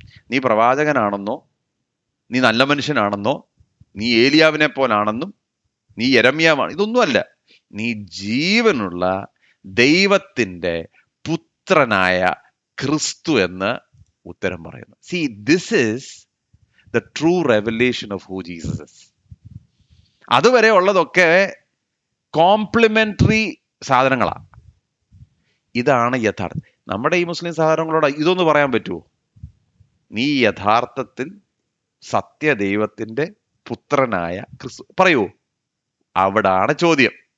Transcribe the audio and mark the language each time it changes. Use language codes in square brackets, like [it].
[ml] നീ പ്രവാചകനാണെന്നോ, നീ നല്ല മനുഷ്യനാണെന്നോ, നീ ഏലിയാവിനെ പോലാണെന്നും, നീ യെരമ്യാവാണ്, ഇതൊന്നുമല്ല. നീ ജീവനുള്ള ദൈവത്തിന്റെ പുത്രനായ ക്രിസ്തു എന്ന് ഉത്തരം പറയുന്നു. [en] See, this is the true revelation of who Jesus is. [ml] അതുവരെ ഉള്ളതൊക്കെ കോംപ്ലിമെന്ററി സാധനങ്ങളാണ്. ഇതാണ് യഥാർത്ഥം. നമ്മുടെ ഈ മുസ്ലിം സഹോദരങ്ങളോട് ഇതൊന്ന് പറയാൻ പറ്റുമോ? നീ യഥാർത്ഥത്തിൽ സത്യദൈവത്തിന്റെ പുത്രനായ ക്രിസ്തു പറയുമോ? അവിടാണ് ചോദ്യം.